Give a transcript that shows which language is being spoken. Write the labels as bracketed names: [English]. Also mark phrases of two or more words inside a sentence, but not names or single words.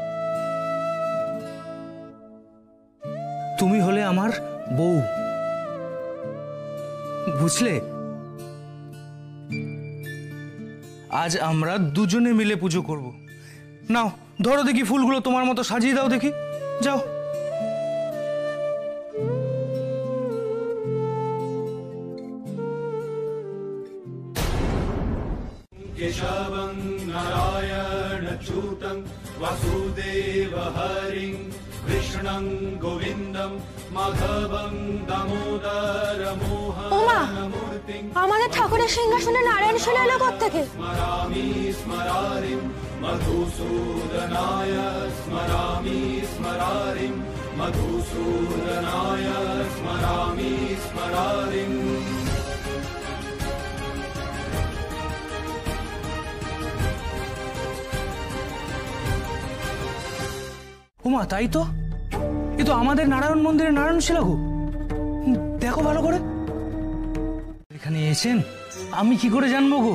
[Bangla] তুমি হলে আমার বউ, বুঝলে? আজ আমরা দুজনে মিলে পুজো করব। নাও ধরো দেখি ফুলগুলো, তোমার মতো সাজিয়ে দাও দেখি, যাও। [Sanskrit] केशवं नारायणच्युतं वासुदेवहरिं कृष्णं गोविन्दं माधवं दामोदरमोहनमूर्तिं [Bangla] আমাদের ঠাকুরের সিংহাসনে নারায়ণ শিলা এলো কোত্থেকে? [Sanskrit] स्मरामि स्मरारिं मधुसूदनाय स्मरामि स्मरारिं मधुसूदनाय स्मरामि स्मरारिं। [Bangla] উমা, তাই তো, এ তো আমাদের নারায়ণ মন্দিরের নারায়ণ শিলা গো। দেখো ভালো করে। এখানে এসেছেন আমি কি করে জানবো গো?